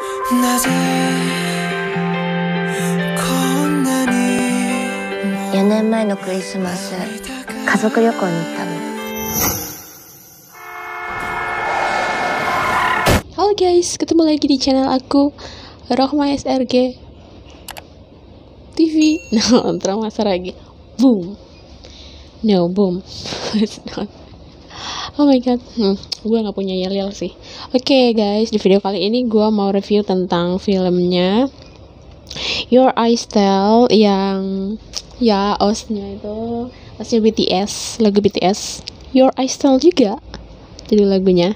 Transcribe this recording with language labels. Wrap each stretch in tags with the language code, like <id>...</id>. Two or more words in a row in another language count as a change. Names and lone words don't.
<ja>4年前のクリスマス、家族旅行に行ったの。</ja> <id>Halo guys, ketemu lagi di channel aku, Rohma SRG TV. No, drama lagi.</id> <en>Boom. No, boom. It's not. Oh my god,</en> <id>gue gak punya yel-yel sih. Oke guys, di video kali ini gue mau review tentang filmnya Your Eyes Tell yang ya OST-nya itu OST BTS, lagu BTS Your Eyes Tell juga jadi lagunya.</id>